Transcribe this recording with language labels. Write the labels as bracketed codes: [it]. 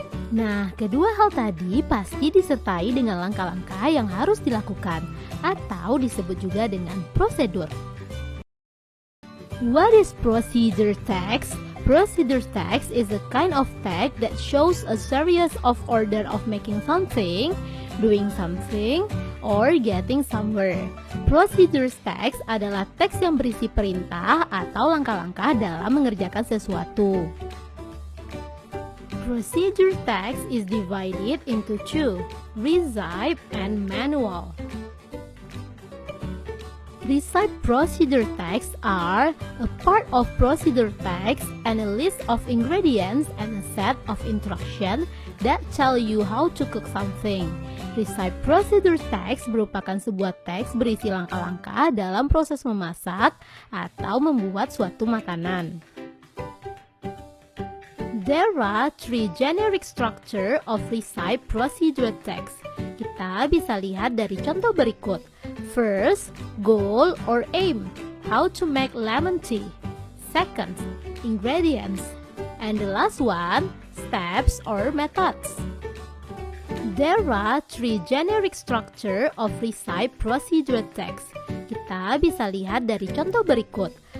[id] Nah, kedua hal tadi pasti disertai dengan langkah-langkah yang harus dilakukan, atau disebut juga dengan prosedur. [en] What is procedure text? Procedure text is a kind of text that shows a series of order of making something, doing something, or getting somewhere. [id] Procedure text adalah teks yang berisi perintah atau langkah-langkah dalam mengerjakan sesuatu. [en] Procedure text is divided into two, recipe and manual. Recipe procedure texts are a part of procedure text and a list of ingredients and a set of instructions that tell you how to cook something. [id] Recipe procedure text merupakan sebuah teks berisi langkah-langkah dalam proses memasak atau membuat suatu makanan. [en] There are three generic structure of recipe procedure text. [id] Kita bisa lihat dari contoh berikut. [en] First, goal or aim. How to make lemon tea. Second, ingredients. And the last one, steps or methods. There are three generic structure of recipe procedure text. [id] Kita bisa lihat dari contoh berikut.